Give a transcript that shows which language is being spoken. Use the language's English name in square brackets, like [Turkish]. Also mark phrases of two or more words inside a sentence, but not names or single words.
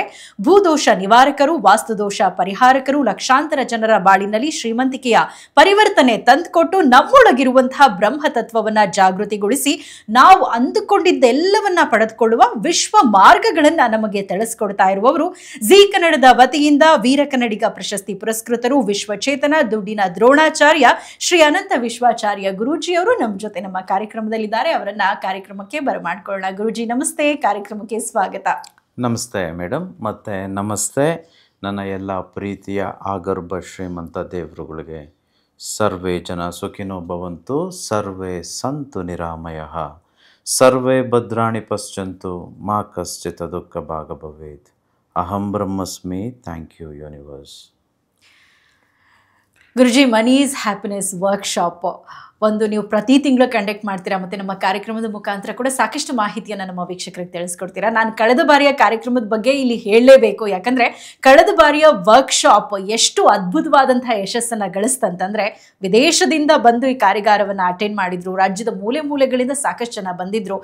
[Kannada] ಭೂದೋಷ ನಿವಾರಕರು, ವಾಸ್ತುದೋಷ ಪರಿಹಾರಕರು, ಲಕ್ಷಾಂತರ ಜನರ ಬಾಳಿನಲ್ಲಿ ಶ್ರೀಮಂತಿಕೆಯ ಪರಿವರ್ತನೆ ತಂದುಕೊಟ್ಟು ನಮ್ಮೊಳಗಿರುವಂತಹ ಬ್ರಹ್ಮತತ್ವವನ್ನ ಜಾಗೃತಿಗೊಳಿಸಿ ನಾವು ಅಂದುಕೊಂಡಿದ್ದೆಲ್ಲವನ್ನ ಪಡೆದುಕೊಳ್ಳುವ ವಿಶ್ವ ಮಾರ್ಗಗಳನ್ನ ನಮಗೆ ತಿಳಿಸಿಕೊಡ್ತಾ ಇರುವವರು ಜೀ ಕನ್ನಡದ ವತಿಯಿಂದ ವೀರ ಕನ್ನಡಿಗ ಪ್ರಶಸ್ತಿ ಪುರಸ್ಕೃತರು, ವಿಶ್ವಚೇತನ, ದುಡ್ಡಿನ ದ್ರೋಣಾಚಾರ್ಯ ಶ್ರೀ ಅನಂತ ವಿಶ್ವಾಚಾರ್ಯ ಗುರೂಜಿಯವರು ನಮ್ಮ ಜೊತೆ ನಮ್ಮ ಕಾರ್ಯಕ್ರಮದಲ್ಲಿದ್ದಾರೆ. ಅವರನ್ನ ಕಾರ್ಯಕ್ರಮಕ್ಕೆ ಬರಮಾಡ್ಕೊಳ್ಳೋಣ. ಗುರೂಜಿ ನಮಸ್ತೆ, ಕಾರ್ಯಕ್ರಮಕ್ಕೆ ಸ್ವಾಗತ. ನಮಸ್ತೆ ಮೇಡಮ್, ಮತ್ತು ನಮಸ್ತೆ ನನ್ನ ಎಲ್ಲ ಪ್ರೀತಿಯ ಆಗರ್ಭ ಶ್ರೀಮಂತ ದೇವರುಗಳಿಗೆ. [Sanskrit] ಸರ್ವೇ ಜನ ಸುಖಿನೋ ಭವಂತು, ಸರ್ವೇ ಸಂತು ನಿರಾಮಯಃ, ಸರ್ವೇ ಭದ್ರಾಣಿ ಪಶ್ಯಂತು, ಮಾ ಕಶ್ಚಿತ್ ದುಃಖ ಭಾಗ ಭವೇತ್. ಅಹಂ ಬ್ರಹ್ಮಸ್ಮಿ. [English] thank you universe. [Kannada] ಗುರುಜಿ, ಮನಿ ಈಸ್ ಹ್ಯಾಪಿನೆಸ್ ವರ್ಕ್ಶಾಪ್ ಒಂದು ನೀವು ಪ್ರತಿ ತಿಂಗಳು ಕಂಡಕ್ಟ್ ಮಾಡ್ತೀರಾ, ಮತ್ತು ನಮ್ಮ ಕಾರ್ಯಕ್ರಮದ ಮುಖಾಂತರ ಕೂಡ ಸಾಕಷ್ಟು ಮಾಹಿತಿಯನ್ನು ನಮ್ಮ ವೀಕ್ಷಕರಿಗೆ ತಿಳಿಸ್ಕೊಡ್ತೀರಾ. ನಾನು ಕಳೆದ ಬಾರಿಯ ಕಾರ್ಯಕ್ರಮದ ಬಗ್ಗೆ ಇಲ್ಲಿ ಹೇಳಲೇಬೇಕು. ಯಾಕಂದರೆ ಕಳೆದ ಬಾರಿಯ ವರ್ಕ್ಶಾಪ್ ಎಷ್ಟು ಅದ್ಭುತವಾದಂತಹ ಯಶಸ್ಸನ್ನು ಗಳಿಸ್ತಂತಂದರೆ, ವಿದೇಶದಿಂದ ಬಂದು ಈ ಕಾರ್ಯಾಗಾರವನ್ನು ಅಟೆಂಡ್ ಮಾಡಿದ್ರು, ರಾಜ್ಯದ ಮೂಲೆ ಮೂಲೆಗಳಿಂದ ಸಾಕಷ್ಟು ಜನ ಬಂದಿದ್ರು.